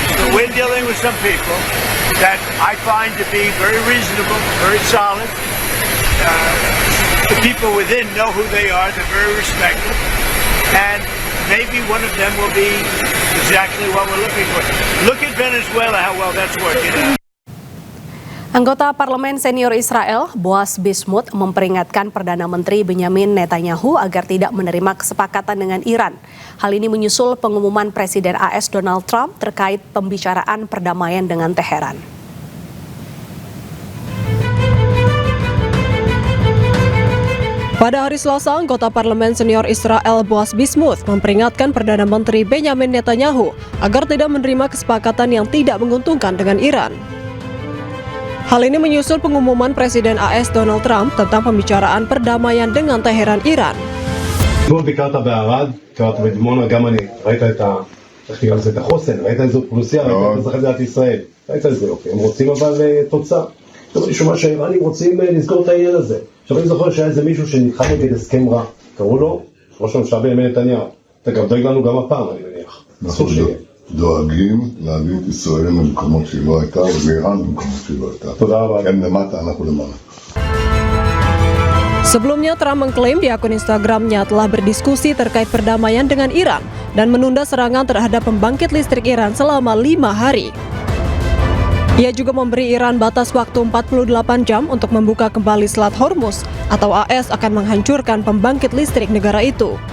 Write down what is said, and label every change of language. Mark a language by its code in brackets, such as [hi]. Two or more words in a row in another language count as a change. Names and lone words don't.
[en] But we're dealing with some people that I find to be very reasonable, very solid. The people within know who they are. They're very respected. And maybe one of them will be exactly what we're looking for. Look at Venezuela, how well that's working out. [id] Anggota Parlemen Senior Israel, Boaz Bismuth, memperingatkan Perdana Menteri Benjamin Netanyahu agar tidak menerima kesepakatan dengan Iran. Hal ini menyusul pengumuman Presiden AS Donald Trump terkait pembicaraan perdamaian dengan Teheran. Pada hari Selasa, anggota Parlemen Senior Israel Boaz Bismuth memperingatkan Perdana Menteri Benjamin Netanyahu agar tidak menerima kesepakatan yang tidak menguntungkan dengan Iran. Hal ini menyusul pengumuman Presiden AS Donald Trump tentang pembicaraan perdamaian dengan Teheran, Iran. [he] אתמול ביקרת בערד, ביקרת בדימונה, גם אני. ראית את החוסן, ראית איזו אוכלוסייה, ראית את אזרחי מדינת ישראל. ראית איזה יופי. הם רוצים אבל תוצאה. טוב, אני שומע שהאיראנים רוצים לסגור את העניין הזה. עכשיו אני זוכר שהיה איזה מישהו שנלחם נגד הסכם רע. קראו לו ראש הממשלה בנימין נתניהו. אתה גם דואג לנו גם הפעם, אני מניח. אסור שיהיה. דואגים להביא את ישראל למקומות שהיא לא הייתה, ואיראן למקומות שהיא לא הייתה. תודה רבה. הם למטה, אנחנו למעלה. [id] Sebelumnya, Trump mengklaim di akun Instagramnya telah berdiskusi terkait perdamaian dengan Iran dan menunda serangan terhadap pembangkit listrik Iran selama 5 hari. Ia juga memberi Iran batas waktu 48 jam untuk membuka kembali Selat Hormuz atau AS akan menghancurkan pembangkit listrik negara itu.